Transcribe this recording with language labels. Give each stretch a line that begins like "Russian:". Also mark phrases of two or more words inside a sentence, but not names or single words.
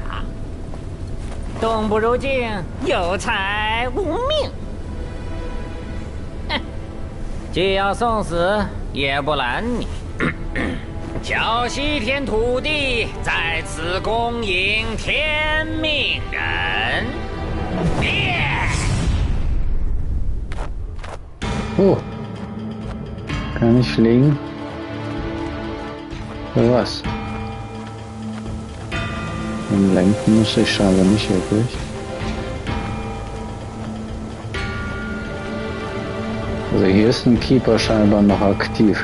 Chinese: 动不如静，有财无命。既要送死，也不拦你。叫西天土地在此恭迎天命人。
German: Oh, kann ich fliegen? Für was? Und lenken muss ich scheinbar nicht wirklich. Also hier ist ein Keeper scheinbar noch aktiv.